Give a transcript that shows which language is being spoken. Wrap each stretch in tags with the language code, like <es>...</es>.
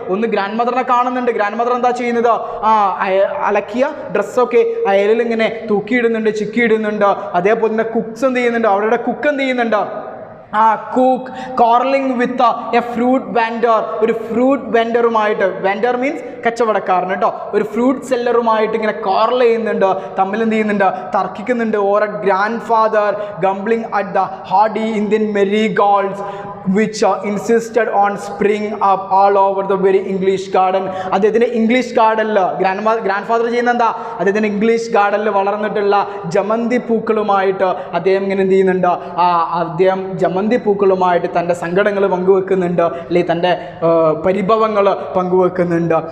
<ml>ഒന്ന് ഗ്രാൻഡ് മദറിനെ കാണുന്നുണ്ട്, grand mother എന്താ ചെയ്യുന്നത്, അലക്കിയ ഡ്രസ്സൊക്കെ അയലിൽ ഇങ്ങനെ തൂക്കിയിടുന്നുണ്ട്, ചിക്കിയിടുന്നുണ്ട്. അതേപോലെ തന്നെ കുക്സ് എന്ത് ചെയ്യുന്നുണ്ട്, അവരുടെ കുക്ക് എന്ത് ചെയ്യുന്നുണ്ട്,</ml> <en>cook quarrelling with a fruit vendor,</en> <ml>ഒരു ഫ്രൂട്ട് വെൻഡറുമായിട്ട്, വെൻഡർ മീൻസ് കച്ചവടക്കാരൻ കേട്ടോ, ഒരു ഫ്രൂട്ട് സെല്ലറുമായിട്ട് ഇങ്ങനെ കോർൽ ചെയ്യുന്നുണ്ട്, തമ്മിൽ എന്ത് ചെയ്യുന്നുണ്ട്, തർക്കിക്കുന്നുണ്ട്.</ml> <en>Or a grandfather grumbling at the hardy Indian marigolds which insisted on spring up all over the very English garden.</en> <ml>അദ്ദേഹത്തിൻ്റെ ഇംഗ്ലീഷ് ഗാർഡനിൽ ഗ്രാൻഡ് ഫാദർ ചെയ്യുന്ന എന്താ, അദ്ദേഹത്തിൻ്റെ ഇംഗ്ലീഷ് ഗാർഡനിൽ വളർന്നിട്ടുള്ള ജമന്തി പൂക്കളുമായിട്ട് അദ്ദേഹം ഇങ്ങനെ എന്ത് ചെയ്യുന്നുണ്ട്, അദ്ദേഹം ജമന്തി പൂക്കളുമായിട്ട് തൻ്റെ സങ്കടങ്ങൾ പങ്കുവെക്കുന്നുണ്ട്, അല്ലെങ്കിൽ തൻ്റെ പരിഭവങ്ങൾ പങ്കുവെക്കുന്നുണ്ട്.</ml>